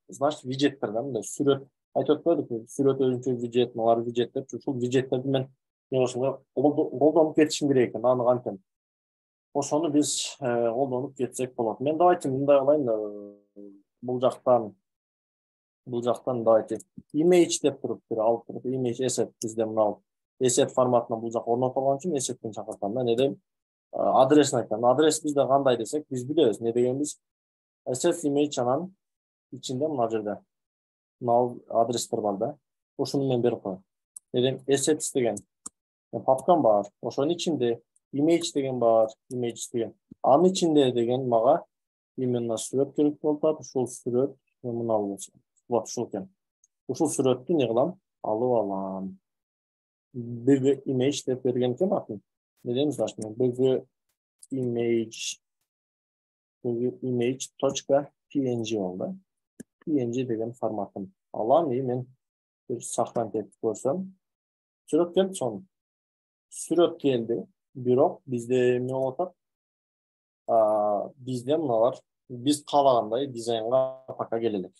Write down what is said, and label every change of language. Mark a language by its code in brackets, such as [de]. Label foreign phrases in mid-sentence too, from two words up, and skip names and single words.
[ky] Значит, виджеттер да, мындай сүрөт айтып атпадык, сүрөт өзүнчө виджет, мыналар виджет деп, ушул виджеттерди мен колдонуп кетишим керек экен, аны кантем. Ошону биз колдонуп кетсек болот. Мен давайте мындай кылайын, бул жактан давайте image деп туруп алып туруп, [en] image asset [ky] бизде мынау asset форматына бул жака орнотулган үчүн asset'тен чакыртам да, эмне дейм? Адресин айтам. Адрес бизде кандай десек, биз билебиз эмне дегенбиз. [en] Asset image [ky] анан ичинде мына жерде мынау адрестер бар да. Ошону мен берип коем. Эмне дейм? Assets деген папкам бар. Ошонун ичинде image деген бар, image деген. Анын ичинде деген мага именно сүрөт керек болуп атат. Ушул сүрөт мына болсо. Вот ушул экен. Ушул сүрөттү эмне кылам? Алып алам. [en] Big image [ky] деп берген экен атын. Не деймиз значит, [en] big image.png [ky] болду. png деген форматын алам, и мен бир сохранить этип көрсөм, сүрөт келди сону. Сүрөт келди, бирок бизде эмне болуп атат? Бизде мыналар биз каалагандай дизайнга пока келе элек.